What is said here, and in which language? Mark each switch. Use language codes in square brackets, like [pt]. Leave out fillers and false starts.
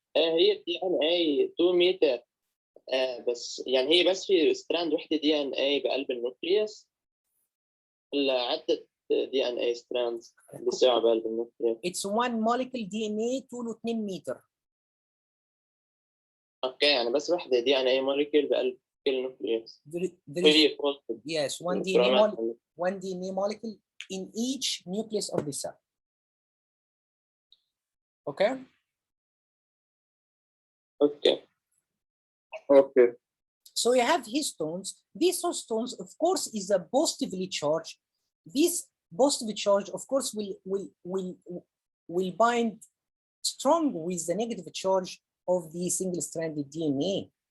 [ar] هي الدي ان اي 2 متر بس يعني هي بس في ستراند وحده دي ان اي بقلب النوكليوس ولا عدة دي ان اي ستراندز بتساوي بقلب النوكليوس؟ [en] It's one molecule DNA [ar] طوله 2 متر. اوكي يعني بس وحده دي ان اي موليكيول بقلب كل نوكليوس. [en] Yes, one DNA molecule in each nucleus of the cell. Okay. Okay. So you have histones. These histones, of course, is a positively charged. This positive charge, of course, will bind strong with the negative charge of the single-stranded DNA.